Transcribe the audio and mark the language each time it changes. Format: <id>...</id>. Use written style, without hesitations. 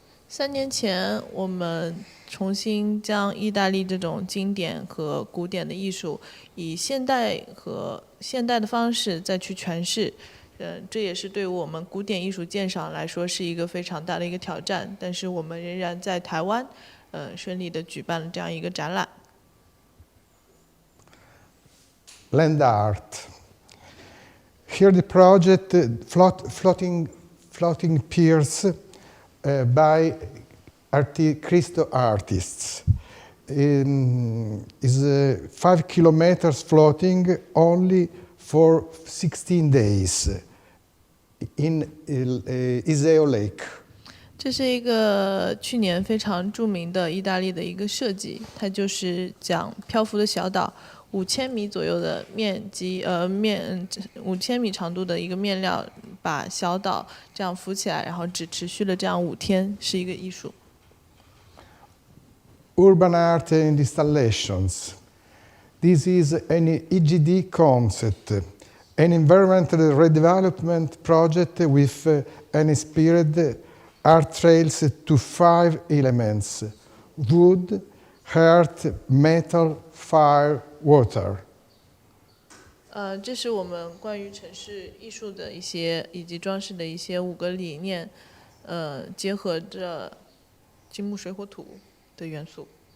<zh>3年前，我们重新将意大利这种经典和古典的艺术，以现代的方式再去诠释。这也是对我们古典艺术鉴赏来说是一个非常大的一个挑战。但是我们仍然在台湾，顺利的举办了这样一个展览。</zh> <en>Land art. Here the project floating piers by Cristo artists is 5 kilometers floating only for 16 days in Iseo Lake.</en> <zh>这是一个去年非常著名的意大利的一个设计，它就是讲漂浮的小岛，5000米左右的面积，5000米长度的一个面料，把小岛这样浮起来，然后只持续了这样5天，是一个艺术。</zh> <en>Urban art and installations. This is an EGD concept, an environmental redevelopment project with an inspired art trails to 5 elements: wood, earth, metal, fire, water.</en> <zh>这是我们关于城市艺术的一些以及装饰的一些5个理念，结合着金木水火土的元素。</zh>